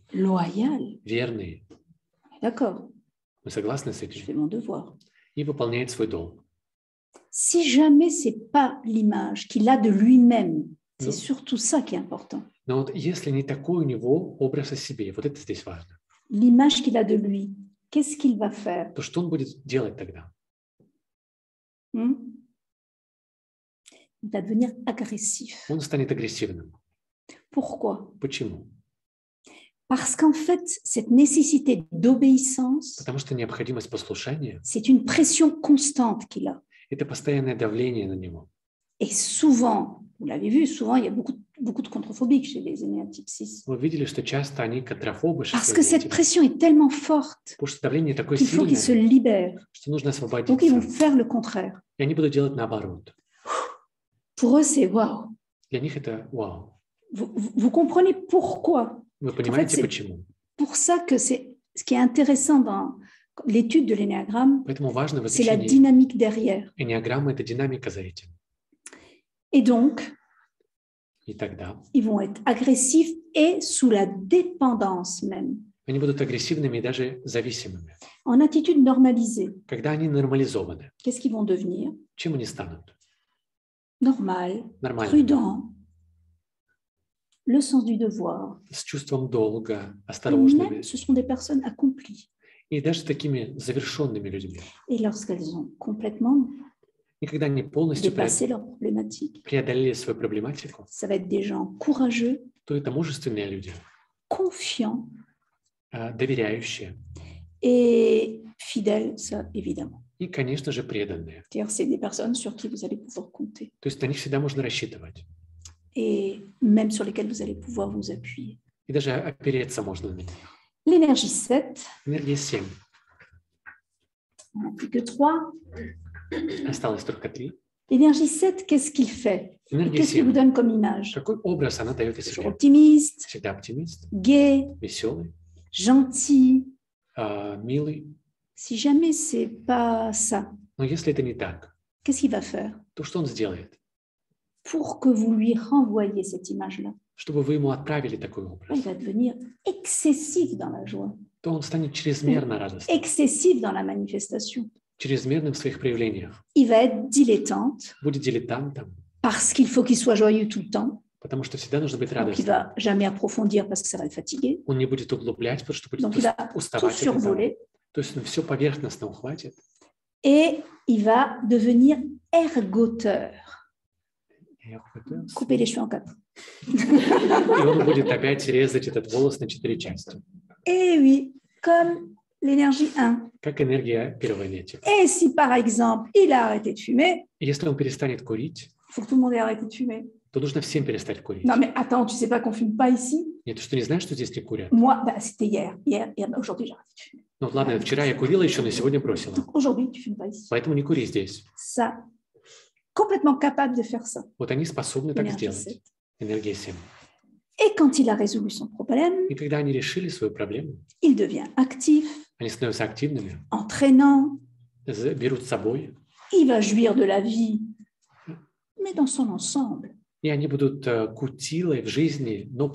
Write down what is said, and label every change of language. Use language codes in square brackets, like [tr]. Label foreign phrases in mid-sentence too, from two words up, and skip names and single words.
[fr] loyal. [ru] верный. [fr] D'accord, [ru] Вы согласны с [fr] je [ru] этим? [fr] fais mon devoir. [ru] И выполняет свой долг. [fr] Si jamais ce n'est pas l'image qu'il a de lui-même, c'est Non. surtout ça qui est important. [ru] Но вот если не такой у него образ о себе, вот это здесь важно, [fr] L'image qu'il a de lui, qu'est-ce qu'il va faire? [ru] то что он будет делать тогда? [fr] Il va devenir agressif. [ru] Он станет агрессивным. [fr] Pourquoi? [ru] Почему? [fr] Parce qu'en fait, cette nécessité d'obéissance, [ru] Потому что необходимость послушания [fr] c'est une pression constante qu'il a. – [ru] это постоянное давление на него. [fr] Et souvent, vous l'avez vu, souvent, il y a beaucoup de contrephobiques chez les énéatypes 6. [ru] Вы видели, что часто они контрафобы, [fr] Parce que cette pression est tellement forte [ru] потому что давление такое [fr] qu'il faut qu'ils se [ru] сильное, [fr] libèrent. [ru] что нужно [fr] Donc, ils vont [ru] освободиться. [fr] faire le contraire. [ru] И они будут делать наоборот. [fr] Pour eux, c'est waouh. [ru] Для них это вау. [fr] Vous comprenez pourquoi? [ru] Вы понимаете, [fr] c'est- [ru] почему? [fr] Pour ça que c'est ce qui est intéressant dans l'étude de l'énéagramme, [ru] Поэтому важно в [fr] c'est la [ru] изучении [fr] dynamique derrière. [ru] энеаграммы – это динамика за этим. [fr] Et donc, [ru] И тогда [fr] ils vont être agressifs et sous la dépendance même. [ru] они будут агрессивными и даже зависимыми. [fr] En attitude normalisée, [ru] Когда они нормализованы, [fr] qu'est-ce qu'ils vont devenir? [ru] чем они станут? [fr] Normal, [ru] Нормальными. [fr] prudent, le sens du devoir. [ru] С чувством долга, [fr] Et même, [ru] осторожными. [fr] ce sont des personnes accomplies. [ru] И даже такими завершенными людьми. [fr] Et lorsqu'elles ont complètement [ru] И когда они полностью [fr] dépassé leurs problématiques, [ru] преодолели свою проблематику, [fr] ça va être des gens courageux, [ru] то это мужественные люди, [fr] confiants [ru] доверяющие [fr] et fidèles, ça évidemment. [ru] и, конечно же, преданные. [fr] C'est-à-dire, c'est des personnes sur qui vous allez pouvoir compter [ru] То есть на них всегда можно рассчитывать. [fr] et même sur lesquelles vous allez pouvoir vous appuyer. [ru] И даже опереться можно на них. [fr] L'énergie 7, [ru] Энергия 7. [fr] on n'a plus que 3. [ru] Осталось только 3. [fr] L'énergie 7, qu'est-ce qu'il fait? [ru] Энергия [fr] Qu'est-ce qu'il vous [ru] 7. [fr] donne comme image? [ru] Какой образ она дает о [fr] Toujours [ru] себе? [fr] optimiste, [ru] Всегда оптимист, [fr] gai, [ru] веселый, [fr] gentil. [ru] милый. [fr] Si jamais c'est pas ça, [ru] Но если это не так, [fr] qu'est-ce qu'il va faire [ru] то что он сделает? [fr] pour que vous lui renvoyiez cette image-là? [ru] Чтобы вы ему отправили такой [fr] Il [ru] образ. [fr] va devenir excessif dans la joie. [ru] то он станет чрезмерно радостным, [fr] excessif dans la manifestation. [ru] чрезмерным в своих проявлениях, [fr] Il va être dilettante [ru] будет дилетантом, [fr] parce qu'il faut qu'il soit joyeux tout le temps. [ru] потому что всегда нужно быть [fr] Donc, il [ru] радостным. [fr] va jamais approfondir parce que ça va le fatiguer. [ru] Он не будет углублять, потому что будет [fr] Donc, il va tout [ru] уставать от этого. [fr] survoler [ru] То есть он все поверхностно ухватит, [fr] et il va devenir ergoteur. Couper les cheveux en quatre. [ru] и он будет опять резать этот волос на 4 части, [fr] Et oui, comme l'énergie 1. [ru] как энергия первой энергии. [fr] Et si par exemple, il a arrêté de fumer, [ru] И если он перестанет курить, [fr] il faut que tout le monde ait arrêté de fumer. [ru] то нужно всем перестать курить. [fr] Non, mais attends, tu sais pas qu'on fume pas ici? [ru] Нет, ты что, не знаешь, что здесь не курят? [fr] Moi, bah, c'était hier. Hier, bah, aujourd'hui, j'ai arrêté de fumer. [ru] Ну ладно, вчера я курила еще, но сегодня бросила. [fr] Donc aujourd'hui, tu fumes pas ici. [ru] Поэтому не кури здесь. [fr] Ça, complètement capable de faire ça. [ru] Вот они способны так [fr] Énergie [ru] сделать. [fr] 7. [ru] Энергия 7. [fr] Et quand il a résolu son problème, [ru] И когда они решили свою проблему, [fr] il devient actif, [ru] они становятся активными, [fr] entraînant, [ru] берут с собой, [fr] il va jouir de la vie, mais dans son ensemble. [ru] и они будут кутилой в жизни, но